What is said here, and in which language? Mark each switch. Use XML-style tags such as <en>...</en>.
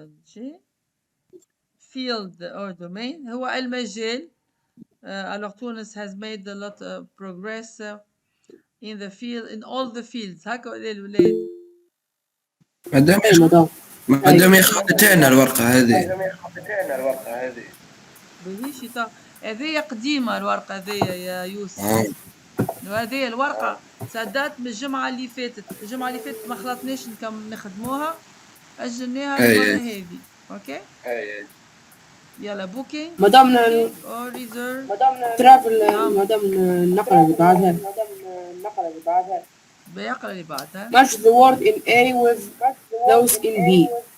<en>G. Field or domain</en> <ar>هو المجال.</ar> <en>Alors Tunis has made a lot of progress in the field, in all the fields.</en> <ar>هكا ولا الولاد؟ مدام أي مدام. مدام يا خطتين الورقة هذه. باهي شتا هذيا قديمة الورقة هذيا يا يوسف. هذه الورقة سدات من الجمعة اللي فاتت. الجمعة اللي فاتت ما خلطناش نخدموها، أجلناها المرة هذه. أوكي؟ يلا بوكينج مدام أو ريزيرف ترافل مدام النقلة اللي بعدها. بيقرا اللي بعدها.</ar> <en>Match the word in A with those in B.</en>